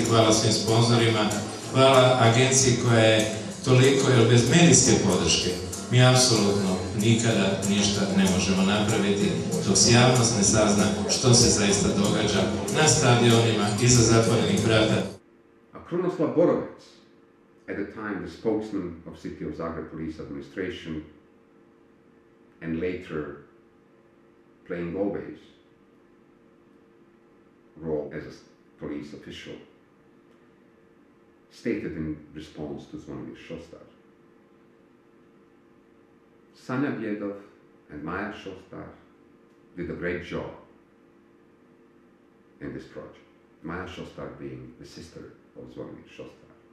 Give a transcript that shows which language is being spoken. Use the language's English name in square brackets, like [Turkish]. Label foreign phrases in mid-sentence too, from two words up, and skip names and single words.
[Croatian] Hvala svim sponzorima, hvala agenciji koja je toliko, jer bez medijske podrške mi apsolutno nikada ništa ne možemo napraviti dok se javnost ne sazna što se zaista događa na stadionima iza zatvorenih vrata. A Krunoslav Borovec, [English] at the time the spokesman of City of Zagreb Police Administration and later playing always role as a police official, stated in response to Zvonimir Šostar, Sanja Bjedov and Maja Šostar did a great job in this project, Maja Šostar being the sister of Zvonimir Šostar.